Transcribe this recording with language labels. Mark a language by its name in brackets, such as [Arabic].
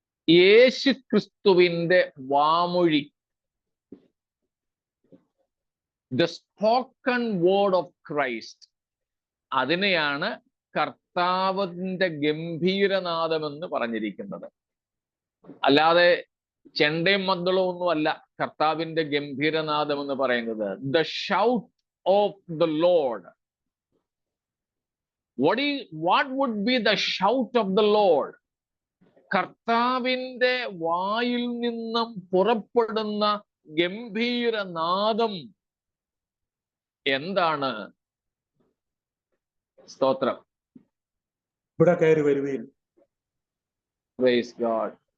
[Malayalam] യേശുക്രിസ്തുവിന്റെ വാമൊഴി, [English] the spoken word of Christ, [Malayalam] അതിനെയാണ് കർത്താവിന്റെ ഗംഭീരനാദം എന്ന് പറഞ്ഞിരിക്കുന്നത്. അല്ലാതെ ചെണ്ടയും മദ്ദളവും ഒന്നുമല്ല കർത്താവിന്റെ ഗംഭീരനാദം എന്ന് പറയുന്നത്. [English] The shout of the Lord. What would be the shout of the Lord? [Malayalam] കർത്താവിന്റെ വായിൽ നിന്നും പുറപ്പെടുന്ന ഗംഭീരനാദം എന്താണ്? സ്തോത്രം. ഇവിടെ കയറി വരുവീൻ. [English] Praise God.